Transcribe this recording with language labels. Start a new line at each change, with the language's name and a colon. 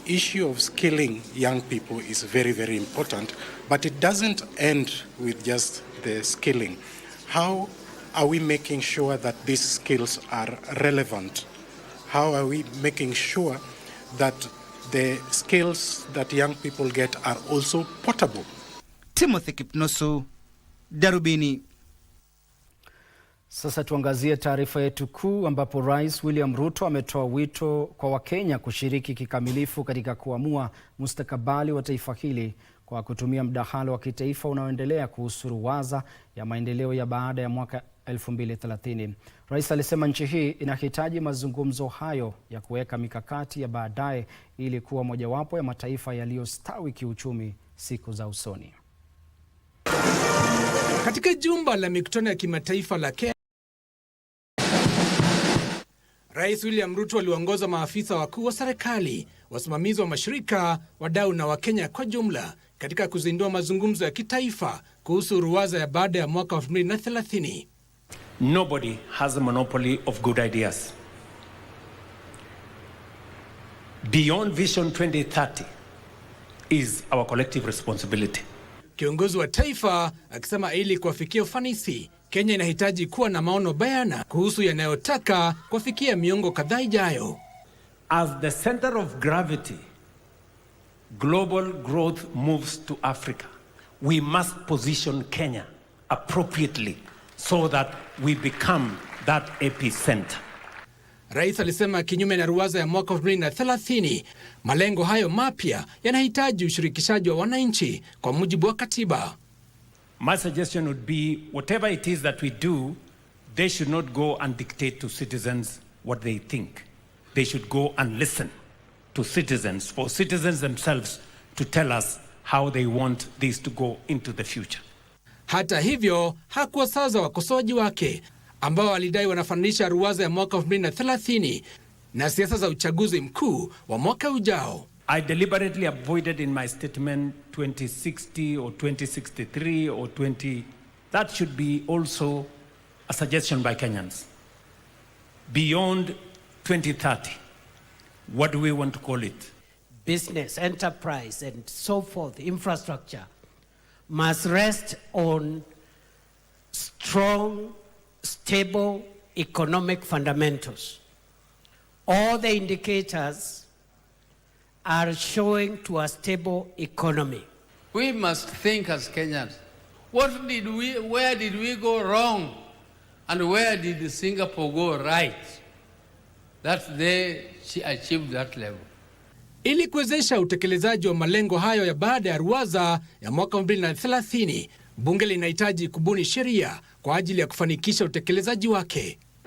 English: Issue of skilling young people is very, very important, but it doesn't end with just the skilling. How are we making sure that these skills are relevant? How are we making sure that the skills that young people get are also portable? Timothy Kipnusu, Darubini.
Swahili: Sasa tuangazie taarifa yetu kuu ambapo Rais William Ruto ametoa wito kwa Wakenya kushiriki kikamilifu katika kuamua mustakabali wa taifa hili kwa kutumia mdahalo wa kitaifa unaoendelea kuhusu ruwaza ya maendeleo ya baada ya mwaka 2030. Rais alisema nchi hii inahitaji mazungumzo hayo ya kuweka mikakati ya baadaye ili kuwa mojawapo ya mataifa yaliyostawi kiuchumi siku za usoni. Katika jumba la mikutano ya kimataifa la Kenya, Rais William Ruto aliongoza maafisa wakuu wa serikali, wasimamizi wa mashirika, wadau na Wakenya kwa jumla katika kuzindua mazungumzo ya kitaifa kuhusu ruwaza ya baada ya mwaka 2030.
English: Nobody has a monopoly of good ideas. Beyond Vision 2030 is our collective responsibility.
Swahili: Kiongozi wa taifa akisema ili kuwafikia ufanisi, Kenya inahitaji kuwa na maono bayana kuhusu yanayotaka kufikia miongo kadhaa ijayo.
English: As the center of gravity, global growth moves to Africa. We must position Kenya appropriately so that we become that epicenter.
Swahili: Rais alisema kinyume na ruwaza ya mwaka 2030, malengo hayo mapya yanahitaji ushirikishaji wa wananchi kwa mujibu wa katiba.
English: My suggestion would be whatever it is that we do, they should not go and dictate to citizens what they think. They should go and listen to citizens, for citizens themselves to tell us how they want this to go into the future.
Swahili: Hata hivyo, hakuwasaza wakosoaji wake ambao walidai wanafananisha ruwaza ya mwaka 2030 na siasa za uchaguzi mkuu wa mwaka ujao.
English: I deliberately avoided in my statement 2060 or 2063 or 20. That should be also a suggestion by Kenyans. Beyond 2030, what do we want to call it? Business, enterprise, and so forth, infrastructure, must rest on strong, stable economic fundamentals. All the indicators are showing to a stable economy. We must think as Kenyans, where did we go wrong? And where did Singapore go right? That she achieved that level.
Swahili: Ili kuwezesha utekelezaji wa malengo hayo ya baada ya ruwaza ya mwaka 2030, bunge linahitaji kubuni sheria kwa ajili ya kufanikisha utekelezaji wake.